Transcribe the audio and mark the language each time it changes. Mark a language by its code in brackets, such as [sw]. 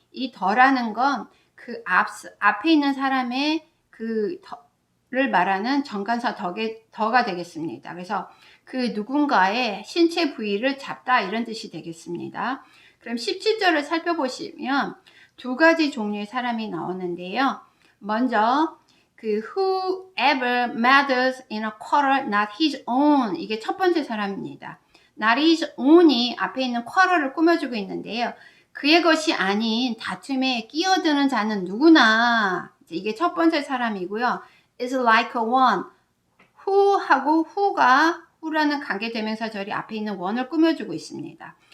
[ko] 이 더라는 건 그 앞에 있는 사람의 그 더를 말하는 정관사 더가 되겠습니다. 그래서 그 누군가의 신체 부위를 잡다 이런 뜻이 되겠습니다. 그럼 17절을 살펴보시면 두 가지 종류의 사람이 나오는데요. 먼저 그 [en] whoever meddles in a quarrel not his own, [ko] 이게 첫 번째 사람입니다. not his own이 앞에 있는 quarrel을 꾸며주고 있는데요. 그의 것이 아닌 다툼에 끼어드는 자는 누구나, 이게 첫 번째 사람이고요. [en] is like a one, [ko] who하고 who라는 관계대명사절이 앞에 있는 one을 꾸며주고 있습니다.